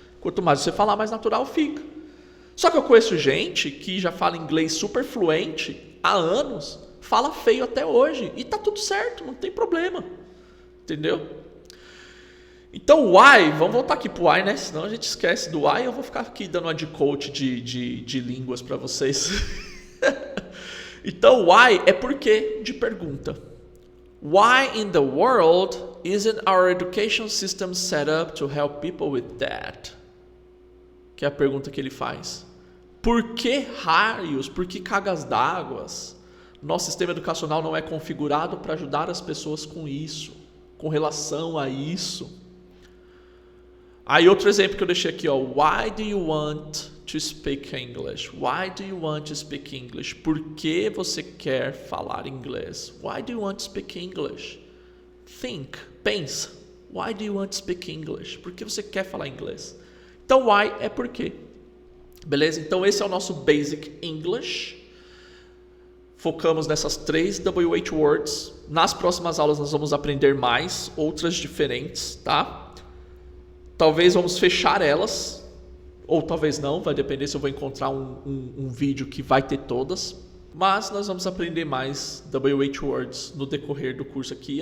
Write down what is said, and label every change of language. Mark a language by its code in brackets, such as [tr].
[pt] Quanto mais você falar, mais natural fica. Só que eu conheço gente que já fala inglês super fluente há anos, fala feio até hoje, e tá tudo certo, não tem problema, entendeu? Então o why, vamos voltar aqui pro why, né? Senão a gente esquece do why, eu vou ficar aqui dando uma de coach de línguas para vocês. Então why é porque de pergunta. [en] Why in the world isn't our education system set up to help people with that? [pt] Que é a pergunta que ele faz. Por que raios, por que cagas d'água nosso sistema educacional não é configurado para ajudar as pessoas com isso, com relação a isso? Aí outro exemplo que eu deixei aqui, [en] Why do you want to speak English? Why do you want to speak English? [pt] Por que você quer falar inglês? [en] Why do you want to speak English? Think, pensa. Why do you want to speak English? [pt] Por que você quer falar inglês? Então, why é por quê. Beleza? Então, esse é o nosso Basic English. Focamos nessas 3 WH words. Nas próximas aulas, nós vamos aprender mais, outras diferentes, tá? Talvez vamos fechar elas, ou talvez não, vai depender se eu vou encontrar um vídeo que vai ter todas. Mas nós vamos aprender mais WH Words no decorrer do curso aqui.